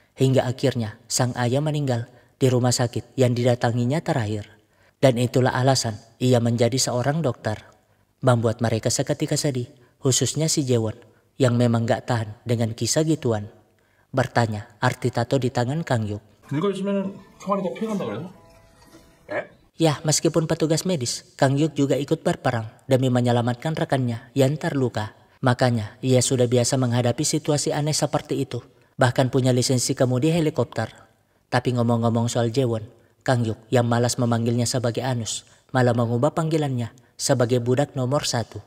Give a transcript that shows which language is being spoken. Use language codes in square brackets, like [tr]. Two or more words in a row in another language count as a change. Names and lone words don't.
[id] Hingga akhirnya sang ayah meninggal di rumah sakit yang didatanginya terakhir. Dan itulah alasan ia menjadi seorang dokter. Membuat mereka seketika sedih, khususnya si Jaewon yang memang gak tahan dengan kisah gituan. Bertanya arti tato di tangan Kang Yuk. [ko] 늙어 있으면 총알이 더 피해간다 그래서? [id] Ya, meskipun petugas medis, Kang Yuk juga ikut berperang demi menyelamatkan rekannya yang terluka. Makanya ia sudah biasa menghadapi situasi aneh seperti itu. Bahkan punya lisensi kemudi helikopter. Tapi ngomong-ngomong soal Jaewon, Kang Yuk yang malas memanggilnya sebagai Anus malah mengubah panggilannya sebagai budak nomor 1.